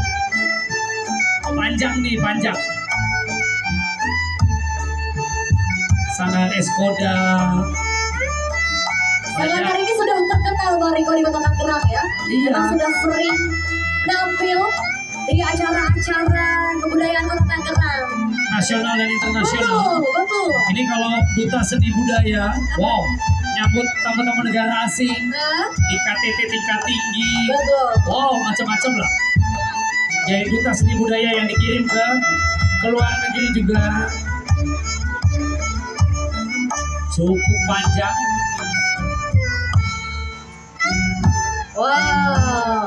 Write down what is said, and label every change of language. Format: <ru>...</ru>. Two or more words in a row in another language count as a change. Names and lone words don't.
<id>panjang nih, panjang. Sanggar Eskoda. Sanggar Banyak. ini sudah terkenal Bang Riko di Kota Tangerang ya. Iya. Memang sudah sering tampil di acara-acara kebudayaan Kota Tangerang. Nasional dan internasional. Betul, betul. Ini kalau duta seni budaya, wow, nyambut tamu-tamu negara asing Nah, di KTT tingkat tinggi, betul. wow, macam-macam lah. Jadi duta seni budaya yang dikirim ke luar negeri juga cukup panjang. Wow.</id>